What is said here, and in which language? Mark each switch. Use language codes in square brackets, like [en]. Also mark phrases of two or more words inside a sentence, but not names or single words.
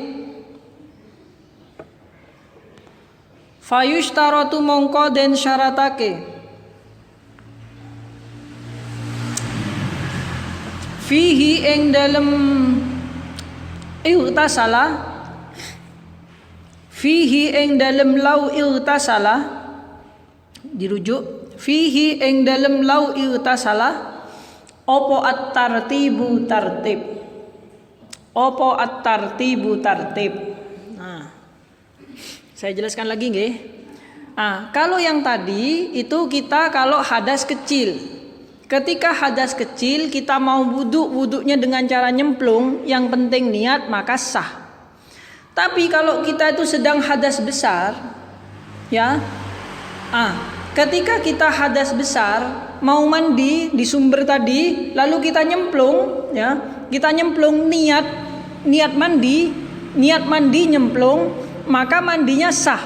[ar] fayushtaratu [jv] mongko den syaratake, [ar] fihi [jv] ing dalem [ar] ightasala, fihi [jv] ing dalem [ar] lau ightasala, dirujuk fihi [jv] ing dalem [ar] lau ightasala. Opo at-tartibu tartib. Opo at-tartibu tartib. [id] Nah, saya jelaskan lagi nggih. Kalau yang tadi itu kita kalau hadas kecil. Ketika hadas kecil kita mau wuduknya dengan cara nyemplung, yang penting niat maka sah. Tapi kalau kita itu sedang hadas besar, ya, ketika kita hadas besar mau mandi di sumber tadi, lalu kita nyemplung, ya, kita nyemplung niat mandi nyemplung, maka mandinya sah.